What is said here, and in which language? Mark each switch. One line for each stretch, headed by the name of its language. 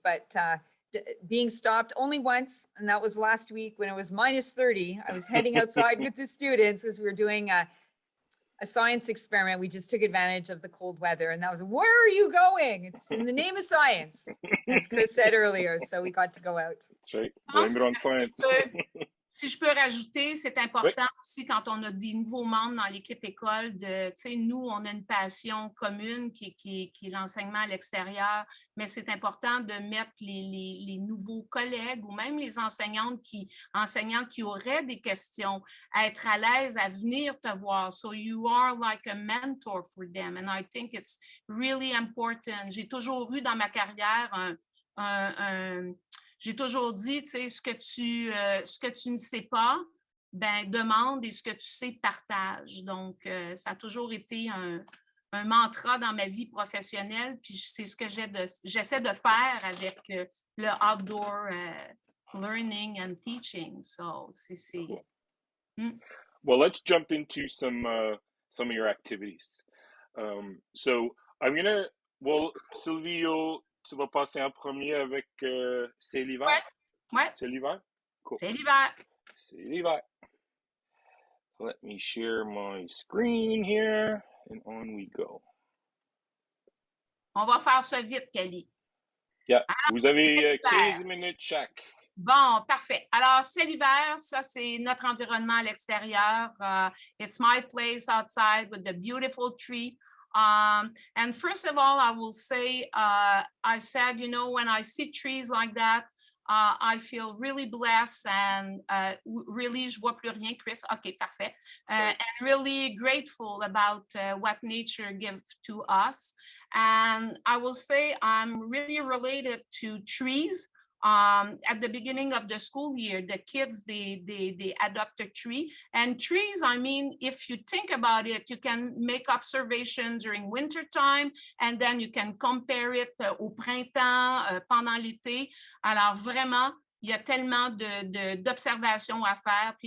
English: But being stopped only once, and that was last week when it was -30. I was heading outside with the students as we were doing a science experiment. We just took advantage of the cold weather, and that was, where are you going? It's in the name of science, as Chris said earlier. So we got to go out. That's right. Blame it on science.
French: Si je peux rajouter, c'est important aussi quand on a des nouveaux membres dans l'équipe école nous, on a une passion commune qui est l'enseignement à l'extérieur, mais c'est important de mettre les nouveaux collègues ou même les enseignants qui auraient des questions à être à l'aise à venir te voir.
English: So you are like a mentor for them, and I think it's really important.
French: J'ai toujours eu dans ma carrière j'ai toujours dit, ce que tu ne sais pas, demande, et ce que tu sais, partage. Donc, ça a toujours été un mantra dans ma vie professionnelle, puis c'est ce que j'essaie de faire avec le
English: outdoor learning and teaching.
French: So, c'est...
English: Well, let's jump into some of your activities.
French: So, Sylvie, tu vas passer en premier avec C'est l'hiver? Ouais. C'est l'hiver? Cool. C'est l'hiver. C'est l'hiver.
English: Let me share my screen here, and on we go.
French: On va faire ça vite, Kelly. Yeah, vous avez 15 minutes chaque. Bon, parfait. Alors, c'est l'hiver, ça, c'est notre environnement à l'extérieur.
English: It's my place outside with the beautiful tree. And first of all, I will say, I said, when I see trees like that, I feel really blessed and really,
French: je vois plus rien,
English: Chris. Okay, parfait. And really grateful about what nature gives to us. And I will say I'm really related to trees. At the beginning of the school year, the kids, they adopt a tree. And trees, I mean, if you think about it, you can make observations during winter time, and then you can compare it
French: au printemps, pendant l'été. Alors vraiment, il y a tellement d'observations à faire.